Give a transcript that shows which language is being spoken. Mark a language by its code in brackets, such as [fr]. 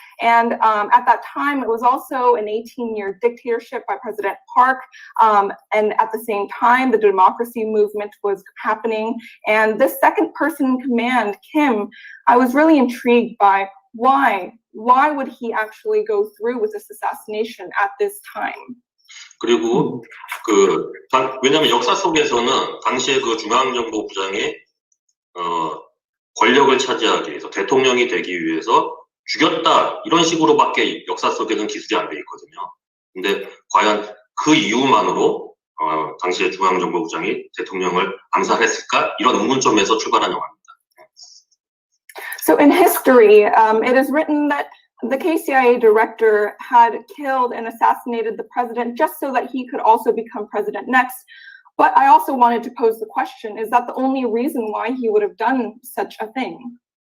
[en] And at that time, it was also an 18-year dictatorship by President Park. And at the same time, the democracy movement was happening. And this second person in command, Kim, I was really intrigued by why would he actually go through with this assassination at this time? [ko] 그리고 왜냐면 역사 속에서는 당시에 그 중앙정보부장이 권력을 차지하기 위해서 대통령이 되기 위해서 죽였다 이런 식으로밖에 역사 속에는 기술이 안 돼 있거든요. 근데 과연 그 이유만으로 당시에 중앙정보부장이 대통령을 암살했을까 이런 의문점에서 출발한 영화입니다. [en] So in history, it is written that the KCIA director had killed and assassinated the president just so that he could also become president next. But I also wanted to pose the question, is that the only reason why he would have done such a thing?